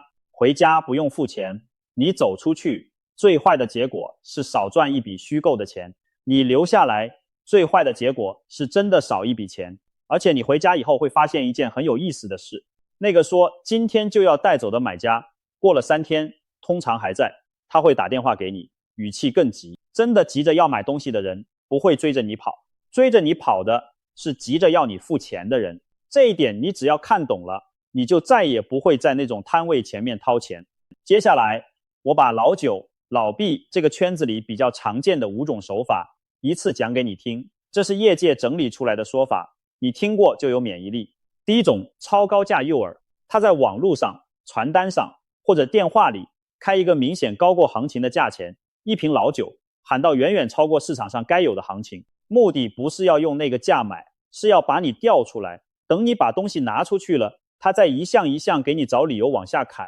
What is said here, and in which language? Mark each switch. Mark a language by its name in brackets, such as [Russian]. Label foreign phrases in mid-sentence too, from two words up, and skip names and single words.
[Chinese] 回家不用付錢，你走出去，最壞的結果是少賺一筆虛構的錢，你留下來，最壞的結果是真的少一筆錢。而且你回家以後會發現一件很有意思的事，那個說今天就要帶走的買家，過了3天通常還在，他會打電話給你，語氣更急。真的急着要買東西的人不會追着你跑，追着你跑的是急着要你付錢的人。這一點你只要看懂了，你就再也不會在那種攤位前面掏錢。接下來我把老酒、 老畢這個圈子裡比較常見的5種手法，一次講給你聽。這是業界整理出來的說法，你聽過就有免疫力。第一種，超高價誘餌，他在網絡上、傳單上或者電話裡開一個明顯高過行情的價錢，一瓶老酒喊到遠遠超過市場上該有的行情，目的不是要用那個價買，是要把你調出來，等你把東西拿出去了，他再一項一項給你找理由往下砍。